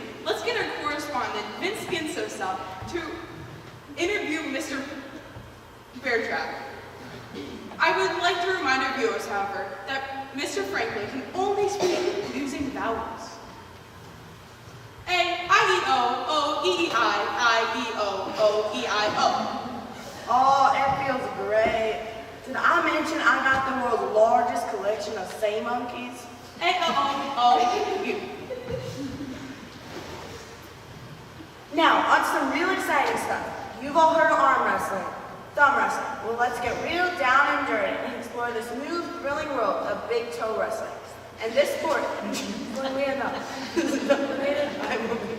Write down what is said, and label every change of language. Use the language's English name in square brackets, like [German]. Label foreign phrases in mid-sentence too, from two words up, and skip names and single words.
[English] Let's get our correspondent, Vince Ginsosa, to interview Mr. Beartrack. I would like to remind our viewers, however, that Mr. Franklin can only speak using vowels. A-I-E-O-O-E-E-I-I-E-O-O-E-I-O. Oh, it feels great. Did I mention I got the world's largest collection of say monkeys? A-O-O-O-U. Now, on to some real exciting stuff. You've all heard of arm wrestling, thumb wrestling. Well, let's get real down and dirty and explore this new, thrilling world of big toe wrestling. And this sport, funnily enough, is dominated by women.